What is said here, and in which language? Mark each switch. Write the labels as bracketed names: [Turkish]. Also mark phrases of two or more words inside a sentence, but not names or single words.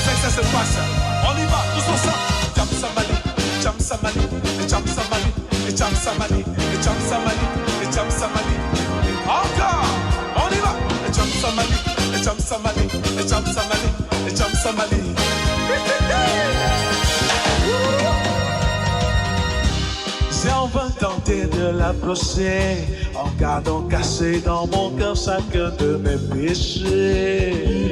[French] se passe. On y va, tous ensemble. Jam Samali, Jam Samali, Jam Samali, Jam Samali, Jam Samali, Jam Samali. Encore, on y va. Jam Samali, Jam Samali, Jam Samali, Jam Samali. J'ai en vain tenté de l'approcher, en gardant caché dans mon cœur chacun de mes péchés.